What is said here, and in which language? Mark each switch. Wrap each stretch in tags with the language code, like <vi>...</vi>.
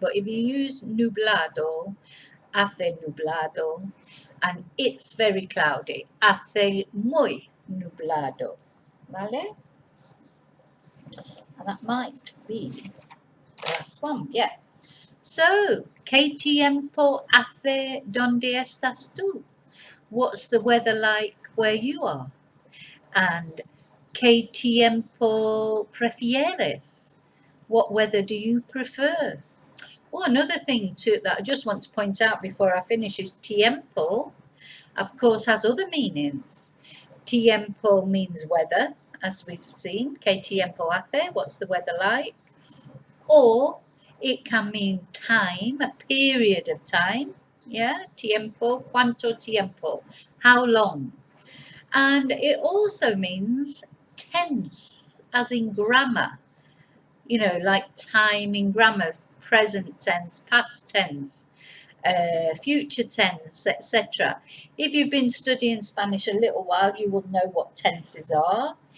<en>But if you use nublado, hace nublado, and it's very cloudy, hace muy nublado.</en> <es>¿Vale?</es> <en>And that might be the last one, yeah.</en> <es>So, ¿qué tiempo hace donde estás tú?</es> <en>What's the weather like where you are?</en> <es>And ¿qué tiempo prefieres?</es> <en>What weather do you prefer? Oh, another thing too that I just want to point out before I finish is tiempo, of course, has other meanings. Tiempo means weather, as we've seen. ¿Qué tiempo hace? What's the weather like? Or it can mean time, a period of time. Yeah, tiempo, cuánto tiempo, how long. And it also means tense, as in grammar. Like time in grammar, present tense, past tense, future tense, etc. If you've been studying Spanish a little while, you will know what tenses are.</en>